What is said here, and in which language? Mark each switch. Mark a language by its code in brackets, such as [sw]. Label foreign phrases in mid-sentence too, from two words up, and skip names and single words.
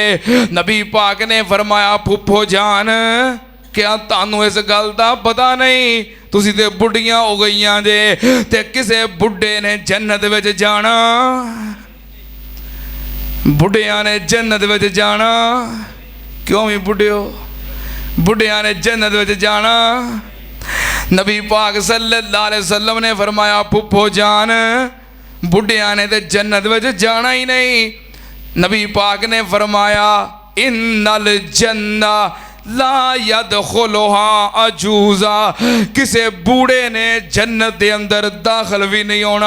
[pa] ਨਬੀ ਪਾਕ ਨੇ ਫ਼ਰਮਾਇਆ ਫੁੱਫੋ ਜਾਨ ਕਿਆ ਤਾਨੂ ਇਸ ਗੱਲ ਦਾ ਪਤਾ ਨਹੀਂ, ਤੁਸੀ ਤੇ ਬੁੱਢੀਆਂ ਹੋ ਗਈਆਂ ਜੇ, ਤੇ ਕਿਸੇ ਬੁੱਢੇ ਨੇ ਜੰਨਤ ਵਿਚ ਜਾਣਾ, ਬੁੱਢੀਆ ਨੇ ਜੰਨਤ ਵਿਚ ਜਾਣਾ, ਕਿਉਂ ਭੀ ਬੁੱਢੇ ਹੋ, ਬੁੱਢੀਆ ਨੇ ਜੰਨਤ ਵਿਚ ਜਾਣਾ। ਨਬੀ ਪਾਕ [ar] صلى الله عليه وسلم [pa] ਨੇ ਫ਼ਰਮਾਇਆ ਫੁੱਫੋ ਜਾਨ ਬੁੱਢੀਆ ਨੇ ਤੇ ਜੰਨਤ ਵਿਚ ਜਾਣਾ ਹੀ ਨਹੀਂ। ਨਬੀ ਪਾਕ ਨੇ ਫ਼ਰਮਾਇਆ [ar] إن الجنة لا يدخلها عجوز, [pa] ਕਿਸੇ ਬੂੜ੍ਹੇ ਨੇ ਜੰਨਤ ਦੇ ਅੰਦਰ ਦਾਖ਼ਿਲ ਭੀ ਨਹੀਂ ਹੋਣਾ।